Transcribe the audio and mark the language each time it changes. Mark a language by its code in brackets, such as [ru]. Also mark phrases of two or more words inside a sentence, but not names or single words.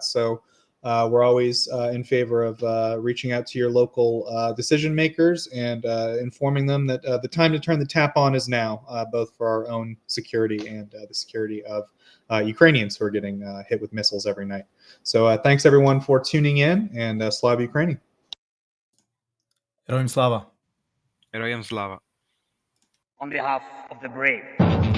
[en] So we're always in favor of reaching out to your local decision makers and informing them that the time to turn the tap on is now, both for our own security and the security of Ukrainians who are getting hit with missiles every night. So thanks everyone for tuning in, and [uk] Слава Україні. Героям слава. Героям слава. [en] On behalf of the brave.